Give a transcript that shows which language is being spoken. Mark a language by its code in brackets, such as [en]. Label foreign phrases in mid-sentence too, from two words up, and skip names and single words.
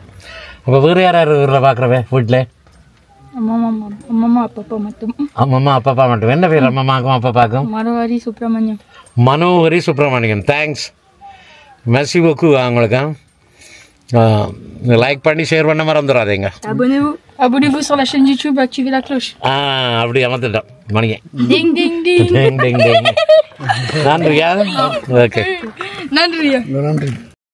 [ta] அப்போ வேறு யார் ஊரில் பார்க்குறவே வீட்டில்? அம்மா அப்பா மட்டும். அம்மம்மா அப்பா மட்டும். என்ன பேர் அம்மாக்கும் அப்பாக்கும்? மனோஹரி சுப்பிரமணியம். [fr] தேங்க்ஸ், merci beaucoup. [ta] அவங்களுக்கு லைக் பண்ணி ஷேர் பண்ண மறந்துடாதீங்க. [fr] Abonnez-vous sur la chaîne YouTube, activez la cloche. [ta] அப்படி அமர்த்திட்டோம் மணியை. Ding ding ding. நன்றியா? ஓகே, நன்றியா.